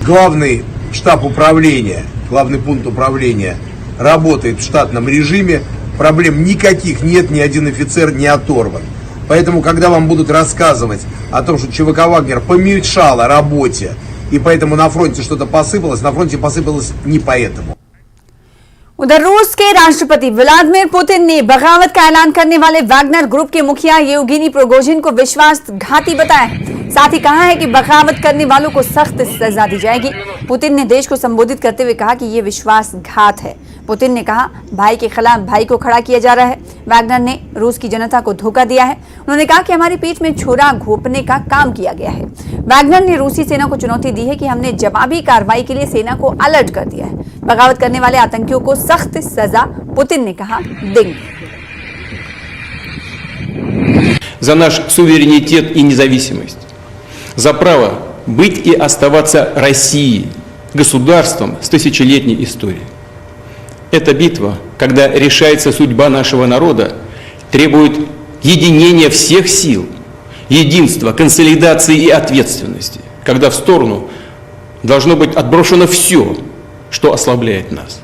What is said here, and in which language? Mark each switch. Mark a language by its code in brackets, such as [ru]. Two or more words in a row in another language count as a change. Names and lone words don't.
[ru] Главный штаб управления, главный пункт управления работает в штатном режиме. Проблем никаких нет, ни один офицер не оторван. Поэтому, когда вам будут рассказывать о том, что ЧВК «Вагнер» помешало работе, и поэтому на фронте что-то посыпалось, на фронте посыпалось не поэтому. [hi] उधर रूस के राष्ट्रपति व्लादिमीर पुतिन ने बगावत का ऐलान करने वाले वैगनर ग्रुप के मुखिया येवगेनी प्रिगोजिन को विश्वासघाती बताया है। साथ ही कहा है कि बगावत करने वालों को सख्त सजा दी जाएगी। पुतिन ने देश को संबोधित करते हुए कहा कि यह विश्वासघात है। पुतिन ने कहा, भाई के खिलाफ भाई को खड़ा किया जा रहा है। वैगनर ने रूस की जनता को धोखा दिया है। उन्होंने कहा कि हमारी पीठ में छुरा घोंपने का काम किया गया है। वैगनर ने रूसी सेना को चुनौती दी है कि हमने जवाबी कार्रवाई के लिए सेना को अलर्ट कर दिया है। बगावत करने वाले आतंकियों को सख्त सजा, पुतिन ने कहा, देंगे। [ru] За наш суверенитет и независимость, за право быть и оставаться Россией, государством с тысячелетней историей. Эта битва, когда решается судьба нашего народа, требует единения всех сил, единства, консолидации и ответственности, когда в сторону должно быть отброшено все, что ослабляет нас.